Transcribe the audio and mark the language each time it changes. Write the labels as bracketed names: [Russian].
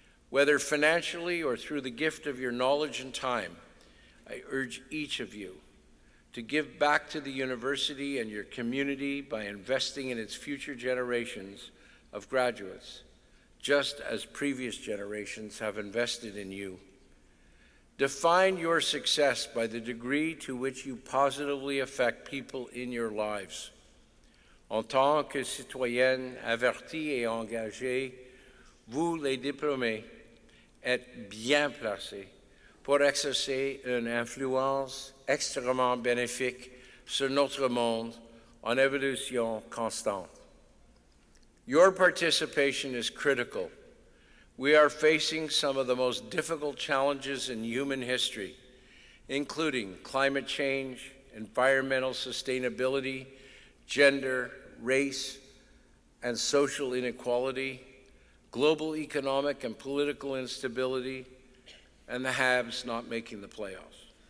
[English] Whether financially or through the gift of your knowledge and time, I urge each of you to give back to the university and your community by investing in its future generations of graduates, just as previous generations have invested in you. Define your success by the degree to which you positively affect people in your lives. [French] En tant que citoyenne avertie et engagée, vous, les diplômés, êtes bien placés pour exercer une influence extrêmement bénéfique sur notre monde en évolution constante. [English] Your participation is critical. We are facing some of the most difficult challenges in human history, including climate change, environmental sustainability, gender, race, and social inequality, global economic and political instability, and the haves not making the playoffs.